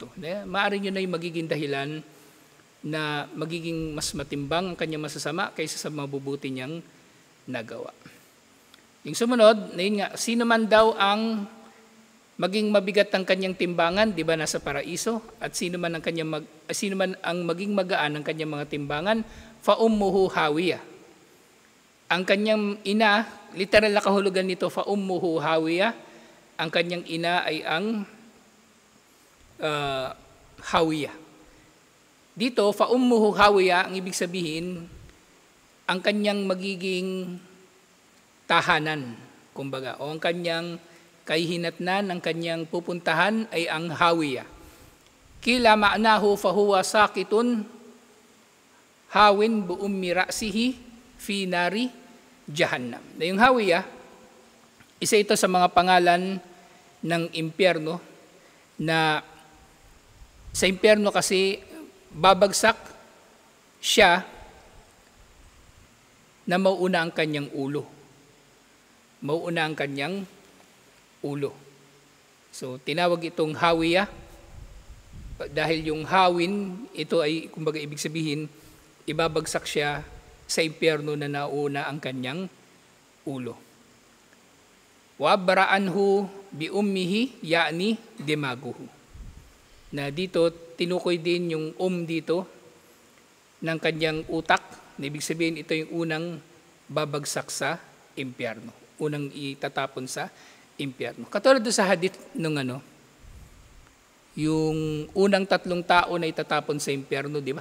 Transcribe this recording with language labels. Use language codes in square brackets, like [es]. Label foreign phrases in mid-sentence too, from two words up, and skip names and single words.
[tl] Maaring yun ay magiging dahilan na magiging mas matimbang ang kanyang masasama kaysa sa mabubuti niyang nagawa. Yung sumunod, na yun nga, sino man daw ang maging mabigat ang kanyang timbangan, di ba, nasa paraiso, at sino man ang maging magaan ang kanyang mga timbangan, [ar] فأمه هاوية. [tl] Ang kanyang ina, literal na kahulugan nito, [ar] فأمه هاوية, [tl] ang kanyang ina ay ang hawiya. Dito, [ar] فأمه هاوية, [tl] ang ibig sabihin, ang kanyang magiging tahanan, kumbaga, o ang kanyang kahihinatnan, ang kanyang pupuntahan ay ang hawiya. [ar] قيل معناه فهو ساقط هاوٍ بأم رأسه في نار جهنم. [tl] Na yung hawiya, isa ito sa mga pangalan ng impyerno, na sa impyerno kasi babagsak siya na mauuna ang kanyang ulo. Mauuna ang kanyang ulo. So, tinawag itong hawiya dahil yung hawin, ito ay, kumbaga ibig sabihin, ibabagsak siya sa impyerno na nauna ang kanyang ulo. [ar] وعبر عنه بأمه يعني دماغه. [tl] Na dito, tinukoy din yung dito ng kanyang utak. Na ibig sabihin, ito yung unang babagsak sa impyerno. Unang itatapon sa impyerno. Katulad doon sa hadith nung yung unang 3 tao na itatapon sa impyerno, di ba?